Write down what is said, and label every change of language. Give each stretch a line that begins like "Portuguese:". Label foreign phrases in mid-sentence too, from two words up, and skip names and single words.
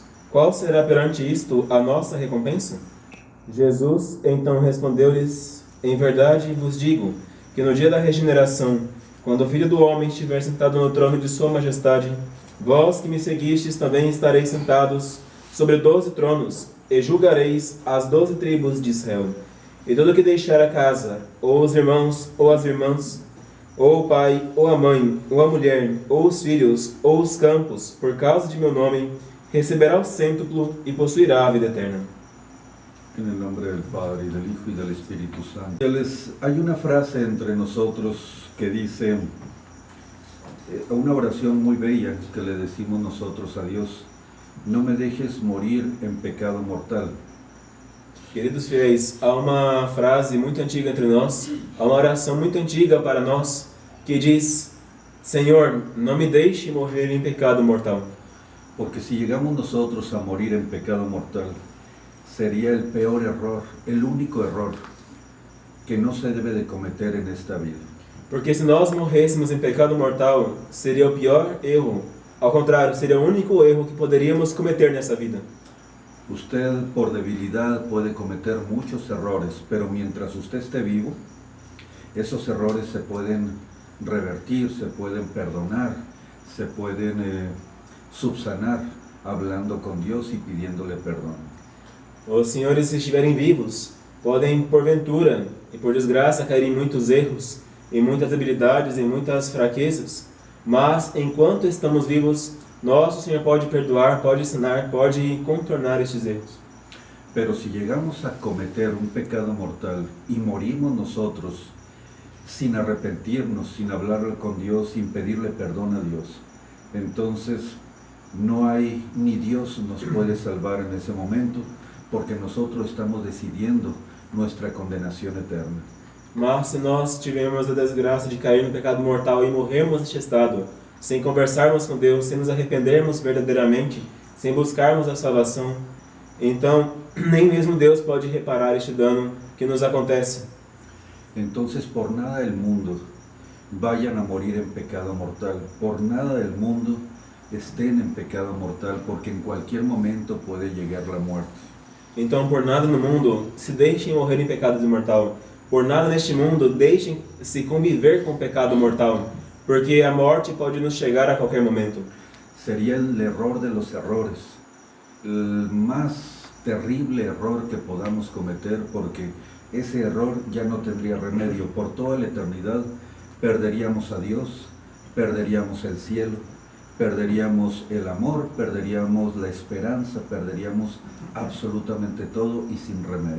Portuguese: Qual será perante isto a nossa recompensa? Jesus então respondeu-lhes: Em verdade vos digo que no dia da regeneração, quando o Filho do Homem estiver sentado no trono de sua majestade, vós que me seguistes também estareis sentados sobre 12 tronos, e julgareis as 12 tribos de Israel. E todo que deixar a casa, ou os irmãos, ou as irmãs, ou o pai, ou a mãe, ou a mulher, ou os filhos, ou os campos, por causa de meu nome, receberá o cêntuplo e possuirá a vida eterna.
Spanish: En el nombre del Padre, y del Hijo, y del Espíritu Santo. Hay una frase entre nosotros que dice, una oración muy bella que le decimos nosotros a Dios: no me dejes morir en pecado mortal.
Portuguese: Queridos fiéis, há uma frase muito antiga entre nós, há uma oração muito antiga para nós, que diz: Senhor, não me deixe morrer em pecado mortal.
Spanish: Porque si llegamos nosotros a morir en pecado mortal, sería el peor error, el único error que no se debe de cometer en esta vida.
Portuguese: Porque se nós morrêssemos em pecado mortal, seria o pior erro. Ao contrário, seria o único erro que poderíamos cometer nessa vida.
Spanish: Usted por debilidad puede cometer muchos errores, pero mientras usted esté vivo, esos errores se pueden revertir, se pueden perdonar, se pueden subsanar hablando con Dios y pidiéndole perdón.
Portuguese: Os senhores, se estiverem vivos, podem, porventura e por desgraça, cair em muitos erros, em muitas debilidades, em muitas fraquezas, mas enquanto estamos vivos, nosso Senhor pode perdoar, pode ensinar, pode contornar estes erros.
Spanish: Pero si llegamos a cometer un pecado mortal y morimos nosotros sin arrepentirnos, sin hablar con Dios, sin pedirle perdón a Dios, entonces no hay, ni Dios nos puede salvar en ese momento, porque nosotros estamos decidiendo nuestra condenación eterna.
Portuguese: Mas se nós tivermos a desgraça de cair no pecado mortal e morrermos neste estado, sem conversarmos com Deus, sem nos arrependermos verdadeiramente, sem buscarmos a salvação, então nem mesmo Deus pode reparar este dano que nos acontece.
Spanish: Entonces por nada del mundo vayan a morir en pecado mortal, por nada del mundo estén en pecado mortal, porque en cualquier momento puede llegar la muerte.
Portuguese: Então, por nada no mundo se deixem morrer em pecado mortal. Por nada neste mundo deixem se conviver com o pecado mortal, porque a morte pode nos chegar a qualquer momento.
Spanish: Sería el error de los errores, el más terrible error que podamos cometer, porque ese error ya no tendría remedio. Por toda la eternidad perderíamos a Dios, perderíamos el cielo, perderíamos el amor, perderíamos la esperanza, perderíamos absolutamente todo y sin remedio.